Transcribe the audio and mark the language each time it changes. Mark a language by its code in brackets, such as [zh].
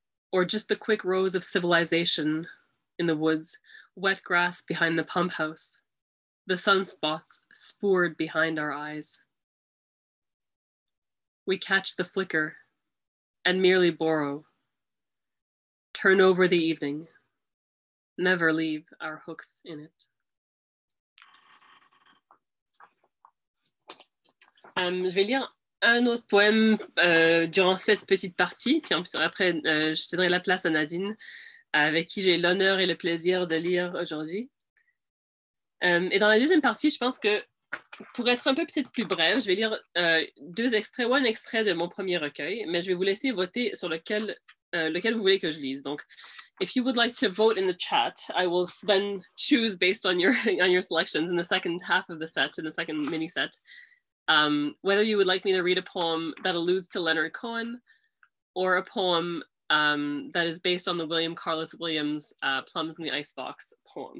[en] Or just the quick rows of civilization in the woods, wet grass behind the pump house, the sunspots spoored behind our eyes. We catch the flicker and merely borrow, turn over the evening, never leave our hooks in it. [fr] Je vais lire un autre poème durant cette petite partie, puis après je céderai la place à Nadine, avec qui j'ai l'honneur et le plaisir de lire aujourd'hui. Et dans la deuxième partie, je pense que pour être un peu peut-être plus brève, je vais lire deux extraits ou un extrait de mon premier recueil, mais je vais vous laisser voter sur lequel vous voulez que je lise. [en] Donc, if you would like to vote in the chat, I will then choose based on your selections in the second half of the set, in the second mini set, whether you would like me to read a poem that alludes to Leonard Cohen or a poem that is based on the William Carlos Williams Plums in the Icebox poem.